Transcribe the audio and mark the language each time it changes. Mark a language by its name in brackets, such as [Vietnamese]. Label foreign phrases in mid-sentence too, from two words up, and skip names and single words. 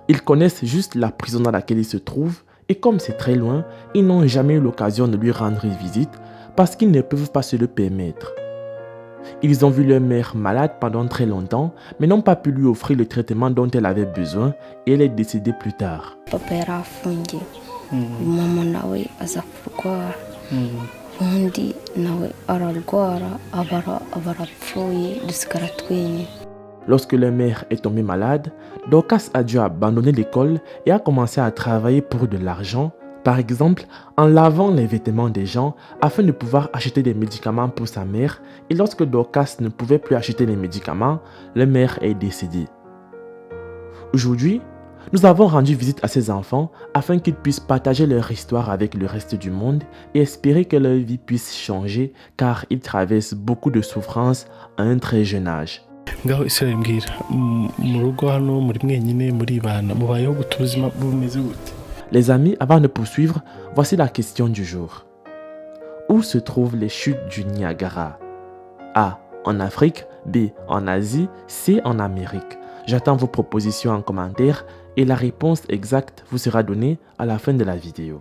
[French] Ils connaissent juste la prison dans laquelle il se trouve et comme c'est très loin, ils n'ont jamais eu l'occasion de lui rendre visite parce qu'ils ne peuvent pas se le permettre. Ils ont vu leur mère malade pendant très longtemps, mais n'ont pas pu lui offrir le traitement dont elle avait besoin et elle est décédée plus tard. [Kinyarwanda] Papa yarafungiye mama nawe aza kurwara undi nawe ararwara abarapfuye dusigara twenyine. [French] Lorsque leur mère est tombée malade, Dorcas a dû abandonner l'école et a commencé à travailler pour de l'argent, par exemple en lavant les vêtements des gens afin de pouvoir acheter des médicaments pour sa mère. Et lorsque Dorcas ne pouvait plus acheter les médicaments, leur mère est décédée. Aujourd'hui, nous avons rendu visite à ces enfants afin qu'ils puissent partager leur histoire avec le reste du monde et espérer que leur vie puisse changer car ils traversent beaucoup de souffrances à un très jeune âge. [Kinyarwanda] ngaho Israel mbwira mu rugo hano muri mwenyine muri bana mubayeho gute ubuzima bumeze gute? [French] Les amis, avant de poursuivre, voici la question du jour. Où se trouvent les chutes du Niagara? A. En Afrique, B. En Asie, C. En Amérique. J'attends vos propositions en commentaire et la réponse exacte vous sera donnée à la fin de la vidéo.